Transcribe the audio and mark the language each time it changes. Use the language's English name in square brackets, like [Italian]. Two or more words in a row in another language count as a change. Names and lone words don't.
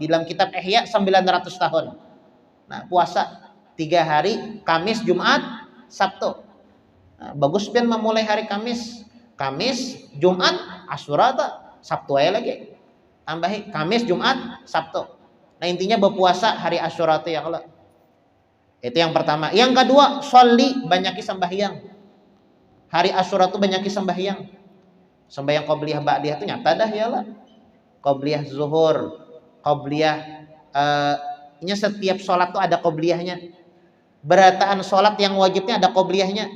[Indonesian] Di dalam kitab Ihya 900 tahun. Nah, puasa 3 hari Kamis, Jumat, Sabtu. [Banjar] Nah, bagus pian memulai hari Kamis. Kamis, Jumat, Asyura Sabtu aja lagi. [Indonesian] Tambahi Kamis, Jumat, Sabtu. Nah, intinya berpuasa hari Asyura itu [Arabic] ya Allah. [Indonesian] Itu yang pertama. Yang kedua, sholli, [Banjar] banyaki sembahyang. Hari Asyura itu banyaki sembahyang. Sembahyang qobliyah ba'diyah itu nyata dah [Arabic] ya Allah. [Indonesian] Qobliyah zuhur, qobliyah nya setiap sholat tuh ada qobliyahnya. [Banjar] Berataan sholat yang wajibnya ada qobliyahnya.